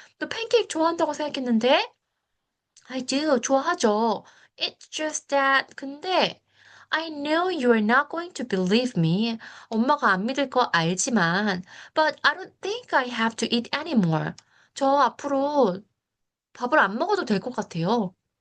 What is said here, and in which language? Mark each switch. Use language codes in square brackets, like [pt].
[ko] 너 팬케이크 좋아한다고 생각했는데? [en] I do. [ko] 좋아하죠. [en] It's just that. [ko] 근데 [en] I know you're not going to believe me. [ko] 엄마가 안 믿을 거 알지만 [en] but I don't think I have to eat anymore. [ko] 저 앞으로 밥을 안 먹어도 될 것 같아요.